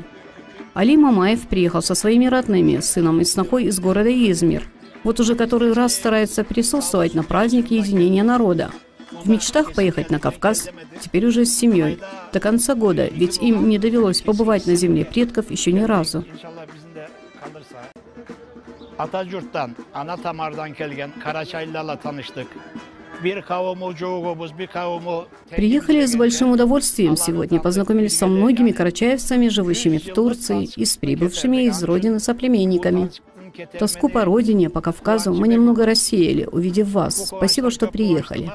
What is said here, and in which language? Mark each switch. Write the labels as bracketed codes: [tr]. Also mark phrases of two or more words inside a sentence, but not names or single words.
[ru] Али Мамаев приехал со своими родными, сыном и снохой из города Измир. Вот уже который раз старается присутствовать на празднике единения народа. В мечтах поехать на Кавказ, теперь уже с семьей. До конца года, ведь им не довелось побывать на земле предков еще ни разу. [krc] Атаджуртдан, ана тамырдан келген Къарачайлыларла таныштыкъ. [ru] Приехали с большим удовольствием сегодня, познакомились со многими карачаевцами, живущими в Турции, и с прибывшими из родины соплеменниками. Тоску по родине, по Кавказу мы немного рассеяли, увидев вас. Спасибо, что приехали.